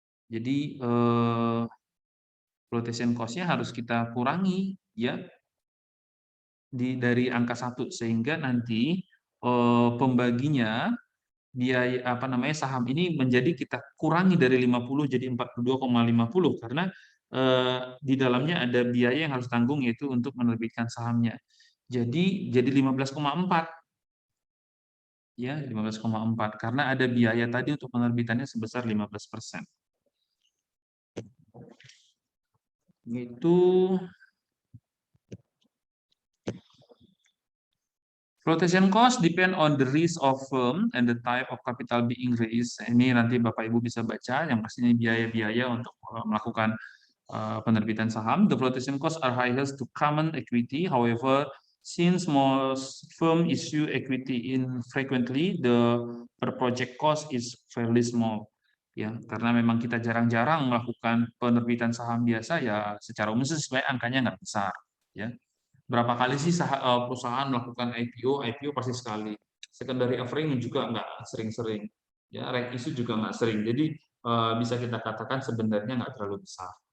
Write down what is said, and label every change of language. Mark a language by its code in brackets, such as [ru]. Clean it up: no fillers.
[id] Jadi flotation cost-nya harus kita kurangi ya dari angka 1, sehingga nanti pembaginya biaya saham ini menjadi kita kurangi dari 50 jadi 42,50 karena di dalamnya ada biaya yang harus tanggung, yaitu untuk menerbitkan sahamnya. Jadi 15,4 ya, 15,4 karena ada biaya tadi untuk penerbitannya sebesar 15%. [en] Itu flotation cost depend on the risk of firm and the type of capital being raised. [id] Ini nanti Bapak Ibu bisa baca, yang pastinya biaya-biaya untuk melakukan penerbitan saham. [en] The flotation costs are highest to common equity. However, since most firm issue equity infrequently, the per project cost is fairly small. [id] Ya, karena memang kita jarang-jarang melakukan penerbitan saham biasa, ya secara umum sebenarnya angkanya nggak besar. Ya. Berapa kali sih perusahaan melakukan IPO? IPO pasti sekali. Secondary offering juga nggak sering-sering. Ya, right issue juga nggak sering. Jadi bisa kita katakan sebenarnya nggak terlalu besar.